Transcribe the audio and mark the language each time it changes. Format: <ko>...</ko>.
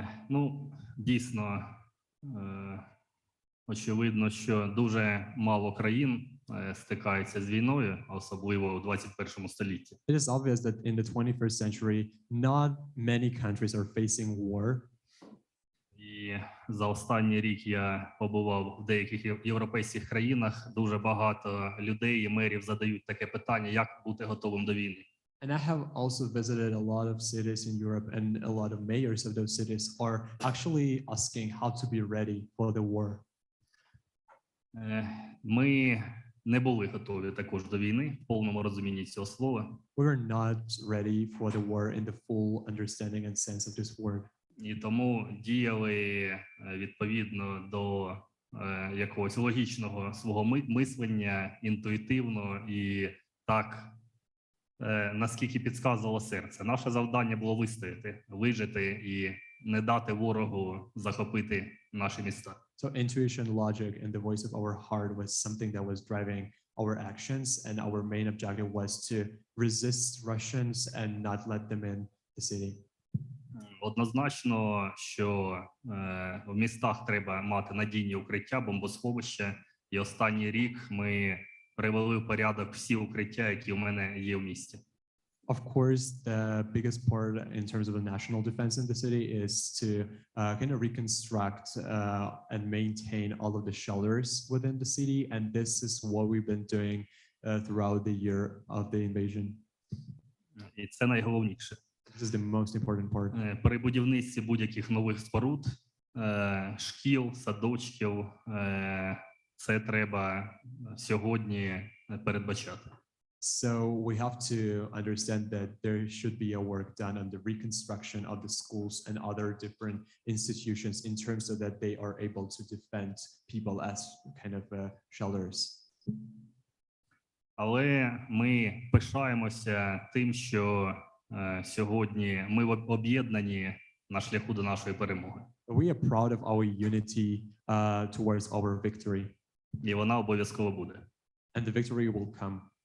<uk>Ну, дійсно, очевидно, що дуже мало країн стикаються з війною, особливо у 21 столітті.</uk> <en>It is obvious that in the 21st century, not many countries are facing war.</en> <uk>І за останній рік я побував в деяких європейських країнах. Дуже багато людей і мерів задають таке питання, як бути готовим до війни.</uk> <en>And I have also visited a lot of cities in Europe, and a lot of mayors of those cities are actually asking how to be ready for the war.</en> <uk>Ми не були готові також до війни в повному розумінні цього слова.</uk> <en>We were not ready for the war in the full understanding and sense of this word.</en> <uk>І тому діяли відповідно до якогось логічного свого мислення, інтуїтивно і так, наскільки підказувало серце. Наше завдання було вистояти, вижити і не дати ворогу захопити наші міста.</uk> <en>So intuition, logic, and the voice of our heart was something that was driving our actions, and our main objective was to resist Russians and not let them in the city.</en> <uk>Однозначно, що в містах треба мати надійні укриття, бомбосховища. І останній рік ми привели в порядок всі укриття, які у мене є в місті.</uk> <en>Of course, the biggest part in terms of the national defense in the city is to kind of reconstruct and maintain all of the shelters within the city. And this is what we've been doing throughout the year of the invasion.</en> <uk>І це найголовніше.</uk> <en>This is the most important part.</en> <uk>При будівництві будь-яких нових споруд, шкіл, садочків, це треба сьогодні передбачати.</uk> <en>So we have to understand that there should be a work done on the reconstruction of the schools and other different institutions in terms of that they are able to defend people as kind of shelters.</en> <uk>Але ми пишаємося тим, що сьогодні ми об'єднані на шляху до нашої перемоги.</uk> <en>We are proud of our unity towards our victory.</en> <uk>І вона обов'язково буде.</uk> <en>and the victory will come.</en>